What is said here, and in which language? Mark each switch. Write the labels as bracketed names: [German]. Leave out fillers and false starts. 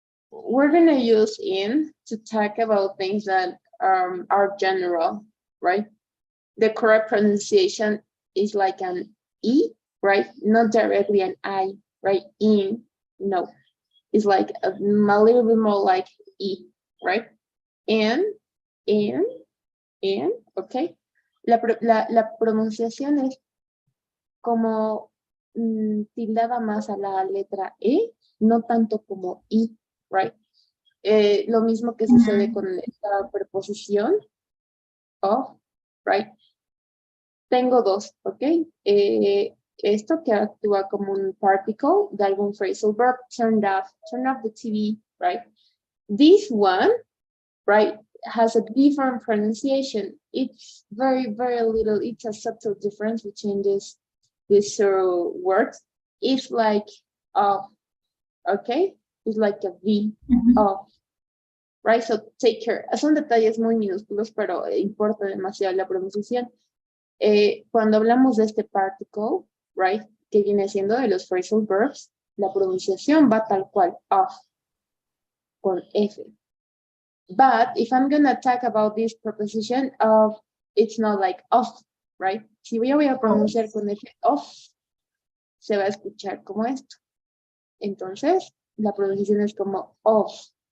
[English] We're gonna use in to talk about things that are general, right? The correct pronunciation is like an E, right? Not directly an I, right? In, no. It's like a little bit more like E, right? In, okay. [Spanish] La pronunciación es como tildada más a la letra E, no tanto como I, right? Lo mismo que sucede con esta preposición of, right? Tengo dos, ¿ok? Esto que actúa como un particle de algún phrasal verb, [English] turn off the TV, [Spanish] right? [English] This one, right, has a different pronunciation. It's very, very little, it's a subtle difference between these words. It's like off, okay? It's like a V, off, right? So take care. [Spanish] Son detalles muy minúsculos, pero importa demasiado la pronunciación. Cuando hablamos de este particle, right, que viene siendo de los phrasal verbs, la pronunciación va tal cual, off, con F. [English] But if I'm gonna talk about this preposition of, it's not like off, right? [Spanish] Si voy a pronunciar con F, off, se va a escuchar como esto. Entonces, la pronunciación es como off.